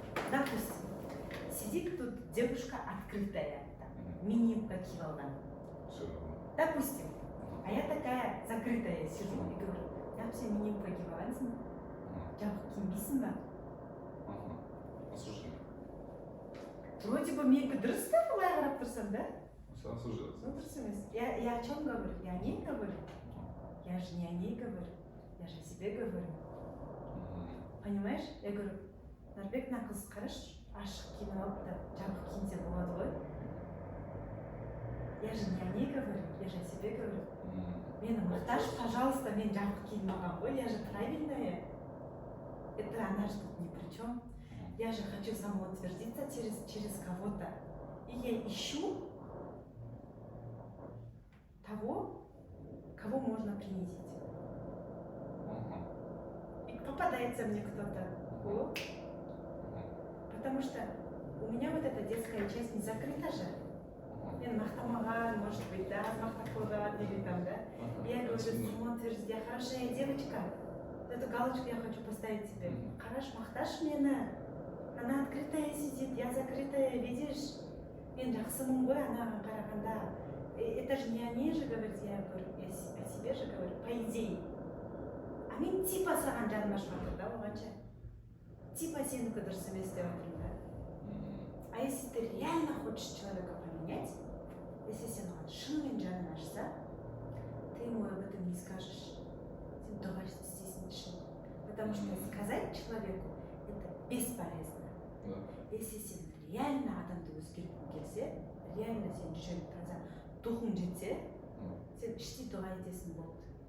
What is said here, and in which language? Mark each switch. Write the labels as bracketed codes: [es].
[ru] Допустим, сидит тут девушка открытая, там, мини покивала. Допустим. А я такая закрытая сижу и говорю, я все мини покивалась, [kk] жабық киінбейсің ба? [ru] Осуждение. [kk] Вроде бы менікі дұрыс та былай қарап тұрсам, да? [ru] Осуждение. [kk] Ну, дұрыс емес. [ru] Я о чем говорю? Я о ней говорю. Я же не о ней говорю. Я же о себе говорю. Понимаешь? Я говорю, [kk] Нарбек мына қыз қарашы, ашық киініп алып та жабық киінсе болады ғой. [ru] Я же не о ней говорю, я же о себе говорю. [kk] Мені мақташ, пожалуйста, мен жабық киініп алған ғой, я же правильная. [ru] Это она же тут ни при чем. Я же хочу самоутвердиться через кого-то. И я ищу того, кого можно принизить. И попадается мне кто-то. Вот. Потому что у меня вот эта детская часть не закрыта же. [kk] Мен мақтамаған, может быть, да, мақтап қойған или там, да. [ru] Я говорю, самоутвердить, я хорошая девочка. Эту галочку я хочу поставить себе. Хорошо, [kk] мақташ мені. [ru] Она открытая сидит, я закрытая, видишь? [kk] Мен жақсымын ғой анаған қарағанда. [ru] Это же не о ней же говорить, я говорю, я о себе же говорю, по идее. [kk] А мен типа саған жаным ашып жатыр да оғанша. Типа сенікі дұрыс емес деп отырмын да. [ru] А если ты реально хочешь человека поменять, [kk] если сен оған шынымен жаның ашса, [ru] ты ему об этом не скажешь. [kk] Сен дұға істейсің ішін. [ru] Потому что сказать человеку это бесполезно. [kk] Если сен реально адамды өзгерткің келсе, реально сен 100% духың жетсе, сен іштей дұға етесің болды.